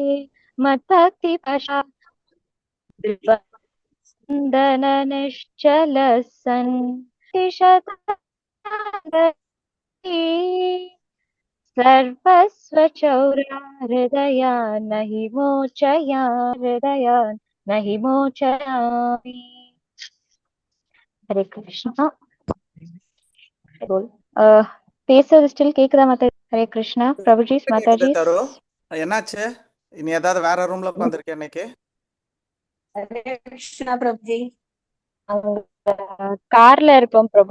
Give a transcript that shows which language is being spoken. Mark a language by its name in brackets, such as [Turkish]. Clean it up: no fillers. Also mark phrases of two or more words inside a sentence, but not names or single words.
[Sanskrit] मत्भक्तिपशा निश्चलः सन् सर्वस्वचौरा हृदया न हि मोचयामि। हरे कृष्णा। [Tamil] பேசுறது ஸ்டில் கேக்குதா மாதா? [Sanskrit] हरे कृष्ण. [Tamil] பிரபுஜி, மாதாஜி. தரு என்னாச்சு? இனி ஏதாவது வேற ரூம்ல உட்கார்ந்திருக்கேன் இன்னைக்கு? [Sanskrit] हरे कृष्ण [Tamil] பிரபுஜி. கார்ல இருப்போம் பிரபு.